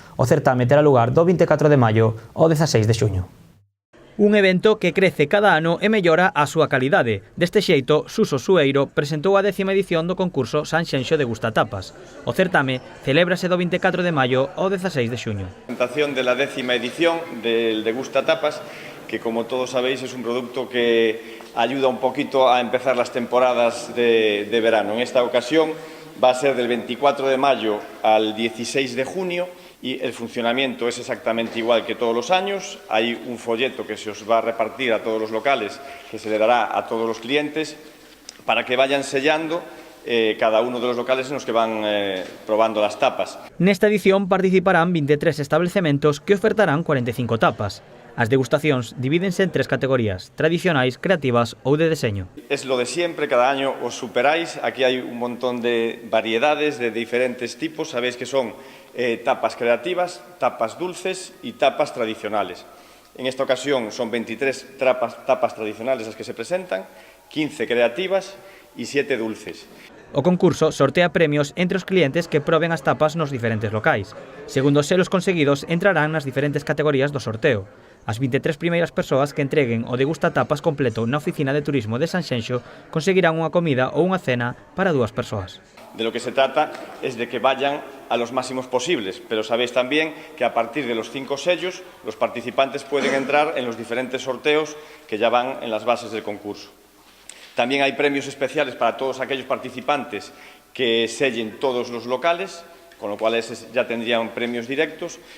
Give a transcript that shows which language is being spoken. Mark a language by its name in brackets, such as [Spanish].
[Galician] O certame terá lugar do 24 de maio ao 16 de xuño. Un evento que crece cada ano e mellora a súa calidade. Deste xeito, Suso Sueiro presentou a 10ª edición do concurso Sanxenxo Degusta Tapas. O certame celébrase do 24 de maio ao 16 de xuño. [Spanish] Presentación de la 10ª edición del Degusta Tapas, que como todos sabéis es un producto que ayuda un poquito a empezar las temporadas de verano. En esta ocasión va a ser del 24 de mayo al 16 de junio y el funcionamiento es exactamente igual que todos los años. Hay un folleto que se os va a repartir a todos los locales, que se le dará a todos los clientes para que vayan sellando cada uno de los locales en los que van probando las tapas. [Galician] Nesta edición participarán 23 establecementos que ofertarán 45 tapas. As degustacións divídense en 3 categorías: tradicionais, creativas ou de deseño. [Spanish] Es lo de siempre, cada año os superáis. Aquí hay un montón de variedades de diferentes tipos. Sabéis que son tapas creativas, tapas dulces y tapas tradicionales. En esta ocasión son 23 tapas tradicionales las que se presentan, 15 creativas y 7 dulces. [Galician] O concurso sortea premios entre os clientes que proben as tapas nos diferentes locais. Segundo os selos conseguidos entrarán nas diferentes categorías do sorteo. As 23 primeiras persoas que entreguen o degustatapas completo na oficina de turismo de Sanxenxo conseguirán unha comida ou unha cena para 2 persoas. [Spanish] De lo que se trata es de que vayan a los máximos posibles, pero sabéis también que a partir de los 5 sellos los participantes pueden entrar en los diferentes sorteos que ya van en las bases del concurso. También hay premios especiales para todos aquellos participantes que sellen todos los locales, con lo cual ya tendrían premios directos.